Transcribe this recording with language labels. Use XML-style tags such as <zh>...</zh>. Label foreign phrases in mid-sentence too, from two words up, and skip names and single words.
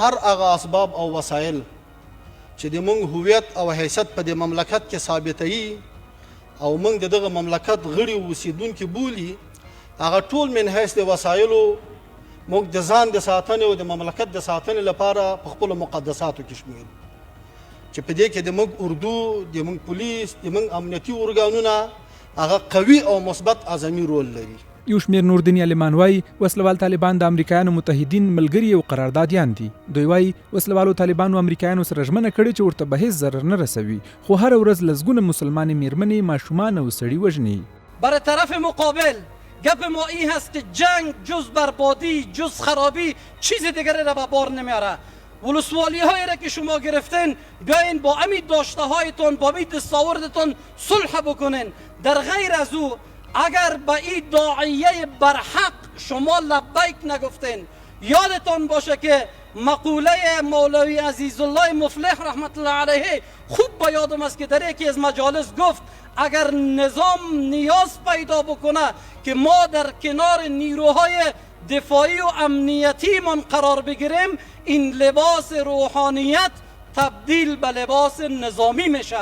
<ps>هر هغه اسباب او وسایل چې د موږ هویت او حیثیت په د مملکت کې ثابتوي او موږ د دغه مملکت غړي اوسیدونکي بولي هغه ټول من حیث د وسایلو موږ د ځان د ساتنې او د مملکت د ساتنې لپاره په خپلو مقدساتو کې شمیرو چې په دې کې د موږ اردو د موږ پولیس د موږ امنیتي ارګانونه هغه قوي او مثبت اعظمي رول لري. یو شمیر نور دیني عالمان وايي وسلوال طالبان د امریکایانو متحدین ملګري او قراردادیان دي. دوی وايي وسلوالو طالبانو امریکایانو سره ژمنه کړې چې ورته به هیڅ ضرر نه رسوي خو هر ورځ لسګونه مسلمان میرمنې ماشومان او سړي وژني.</ps> <fa>برای طرف مقابل گپ ما این هست که جنگ جز بربادی جز خرابی چیز دیگری را به بار نمیاره. ولسوالی هایی را که شما گرفتین بیاین با امید داشته هایتون با امید دستاوردتون صلح بکنین. در غیر از او اگر به این داعیه برحق شما لبیک نگفتین یادتان باشه که مقوله مولوی عزیزالله مفلح</fa> <ar>رحمت الله علیه</ar> <fa>خوب به یادم است که در یکی از مجالس گفت اگر نظام نیاز پیدا بکنه که ما در کنار نیروهای دفاعی و امنیتی من قرار بگیریم این لباس روحانیت تبدیل به لباس نظامی میشه.</fa>